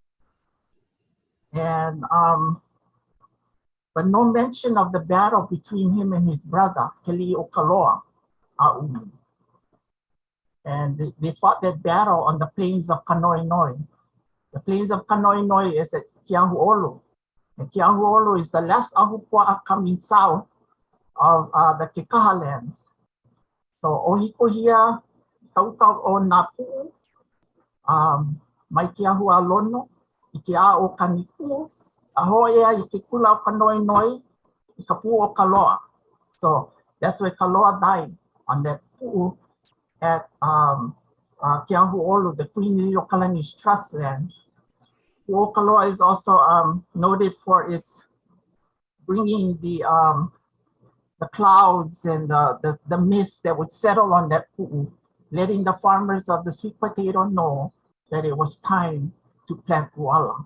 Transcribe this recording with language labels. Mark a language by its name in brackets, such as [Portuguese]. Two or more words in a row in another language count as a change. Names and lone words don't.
[English] And but no mention of the battle between him and his brother, Keli Okaloa Umi. And they fought that battle on the plains of Kanoinoi. The plains of Kanoinoi is at Kiahu'olu. And Kiahu'olu is the last ahupua coming south of the Kekaha lands. [Hawaiian] So Ohikohia, Tautau o Napu, Mai Kiahua Lono, Ikia o Kaniku, Ahoea, Ikikula o Kanoinoi, Ikapu o Kaloa. [English] So that's where Kaloa died on that pu at Kiahu'olu, the Queen Lokelani's trust lands. Pu'okaloa is also noted for its bringing the clouds and the mist that would settle on that pu'u, letting the farmers of the sweet potato know that it was time to plant uala.